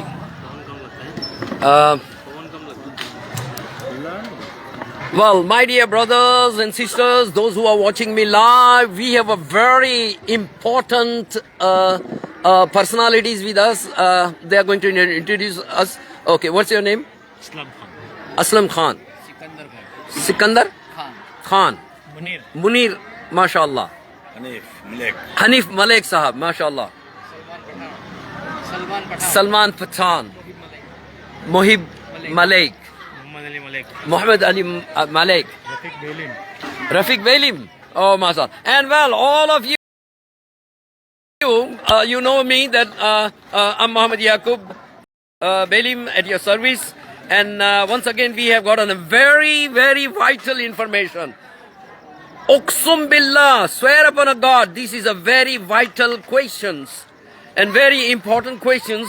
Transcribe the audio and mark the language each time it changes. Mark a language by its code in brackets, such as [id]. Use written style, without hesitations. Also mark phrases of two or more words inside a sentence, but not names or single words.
[en] Uh, well, my dear brothers and sisters, those who are watching me live, we have a very important personalities with us. They are going to introduce us. Okay, what's your name? Aslam Khan. Aslam Khan. Sikandar Khan. Sikandar Khan. Khan. Munir. Munir, mashallah. Hanif Malik. Hanif Malik sahab, mashallah. Salman Pathan. Salman Pathan. Mohib Malik. Muhammad Ali Malik. Muhammad Ali Malik. Rafiq Belim. Rafiq Belim. Oh, mashallah. And well, all of you, you know me that I'm Muhammad Yaqub Belim at your service. And once again, we have gotten a very, very vital information. [ar] أقسم بالله, [en] swear upon a God, this is a very vital questions and very important questions.